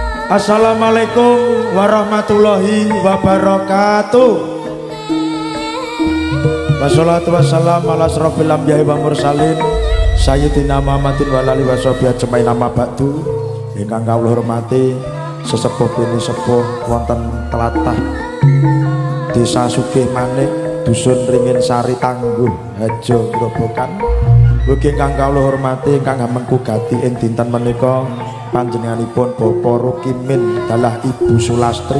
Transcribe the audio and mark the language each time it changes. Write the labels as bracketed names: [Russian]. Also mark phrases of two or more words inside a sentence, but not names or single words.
[Arabic] السلام عليكم ورحمة الله وبركاته. والصلاة والسلام على أشرف الأنبياء والمرسلين سيدنا محمد وعلى آله وصحبه أجمعين أما بعد. [Javanese] Ingkang kawula hormati sesepuh bini sepuh wonten tlatah Desa Sugih Manik, Dusun Ringin Sari Tangguh, Hajo Grobogan. Ugi ingkang kawula hormati ingkang hamengku gati ing dinten menika panjenenganipun Bapak Rukimin dalah Ibu Sulastri.